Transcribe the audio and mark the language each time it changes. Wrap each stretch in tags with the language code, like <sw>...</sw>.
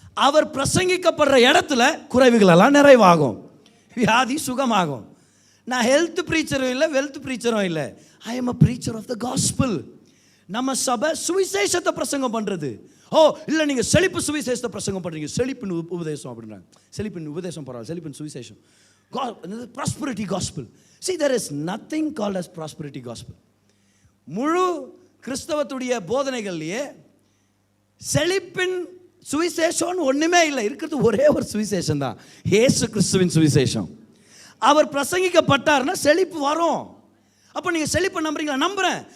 <ta>அவர் பிரசங்கிக்கப்படுற இடத்துல குறைவுகள் எல்லாம் நிறைவாகும், வியாதி சுகமாகும். நான் ஹெல்த் ப்ரீச்சரும் இல்லை, வெல்த் ப்ரீச்சரும் இல்லை.</ta> <en>I am a preacher of the gospel.</en> <ta>நம்ம சபை சுவிசேஷத்தை பிரசங்கம் பண்ணுறது. ஓ இல்லை, நீங்கள் செழிப்பு சுவிசேஷத்தை பிரசங்கம் பண்ணுறீங்க. செழிப்பின் உபதேசம் அப்படின்றாங்க. செழிப்பின் உபதேசம் பரவாயில்ல, செழிப்பின் சுவிசேஷம்.</ta> <en>Prosperity gospel. See, there is nothing called as prosperity gospel.</en> <ta>முழு கிறிஸ்தவத்துடைய போதனைகள்லையே செழிப்பின் சுவிசேஷம் ஒன்றுமே இல்லை. இருக்கிறது ஒரே ஒரு சுவிசேஷம் தான், இயேசு கிறிஸ்துவின் சுவிசேஷம். அவர் பிரசங்கிக்கப்பட்டார்னா செழிப்பு வரும். அப்போ நீங்கள் செழிப்பை நம்புறீங்களா? நம்புகிறேன்.</ta>